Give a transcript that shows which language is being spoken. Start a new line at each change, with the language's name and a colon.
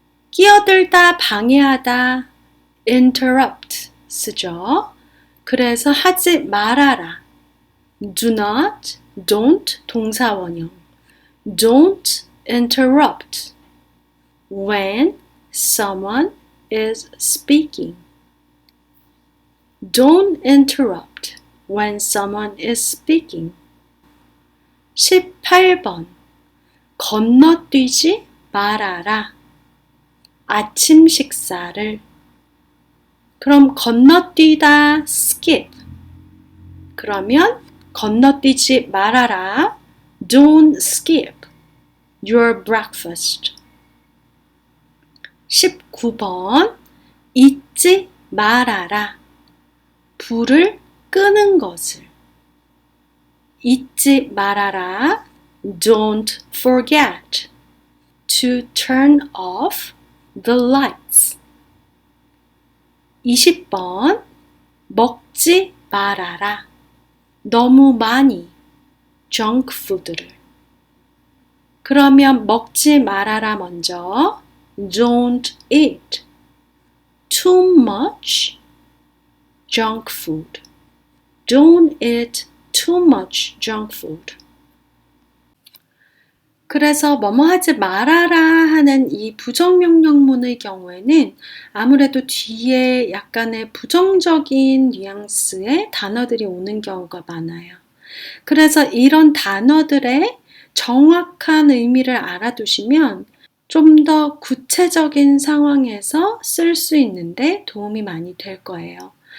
Korean: 끼어들다, 방해하다, interrupt 쓰죠. 그래서 하지 말아라.
English: Do not, don't
Korean: 동사 원형.
English: Don't interrupt when someone is speaking. Don't interrupt when someone is speaking.
Korean: 18번. 건너뛰지 말아라. 아침 식사를. 그럼 건너뛰다 skip. 그러면 건너뛰지 말아라.
English: Don't skip your breakfast.
Korean: 19번. 잊지 말아라. 불을 끄는 것을. 잊지 말아라.
English: Don't forget to turn off the lights.
Korean: 20번. 먹지 말아라. 너무 많이 junk food를. 그러면 먹지 말아라 먼저.
English: Don't eat too much junk food. Don't eat too much junk food.
Korean: 그래서 뭐뭐 하지 말아라 하는 이 부정명령문의 경우에는 아무래도 뒤에 약간의 부정적인 뉘앙스의 단어들이 오는 경우가 많아요. 그래서 이런 단어들의 정확한 의미를 알아두시면 좀 더 구체적인 상황에서 쓸 수 있는데 도움이 많이 될 거예요.